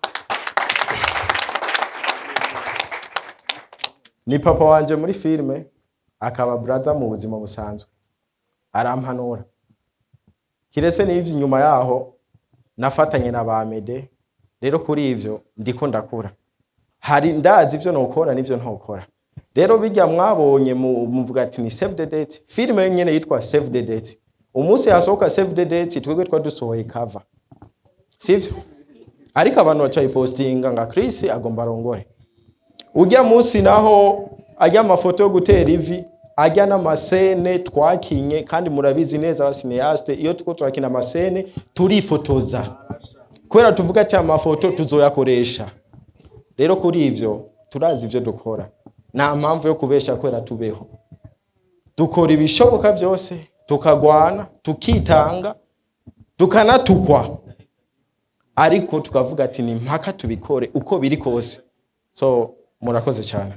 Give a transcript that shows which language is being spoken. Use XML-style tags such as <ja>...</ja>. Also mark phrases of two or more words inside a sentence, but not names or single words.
<rn>ni papa wanje muri filme akaba brother mu buzima busanzwe arampanura kiretse n'ivyo nyuma yaho nafatanye na bamede rero kuri ivyo ndiko ndakura hari ndazi ivyo nokora n'ivyo ntokora rero bijya mwabonye muvuga ati ni</rn> <en>save the date</en> <rn>filme nyene yitwa</rn> <en>save the date</en> <rn>umunsi yasohoka</rn> <en>save the date</en> <rn>twebwe twadusohoye cover sivyo ariko abantu bacaye postinga nga Chris agomba rongore ujya munsi naho ajya amafoto yo gutera ivi ajya n'amasene twakinye kandi murabizi neza abasineyaste iyo tuko turakina amasene turifotoza kwera tuvuga ati amafoto tuzoyakoresha rero kuri ivyo turazi ivyo dukora nta mpamvu yo kubesha kwera tubeho dukora ibishoboka byose tukagwana tukitanga tukanatukwa ariko tukavuga ati ni mpaka tubikore uko biri kose so murakoze cyane</rn>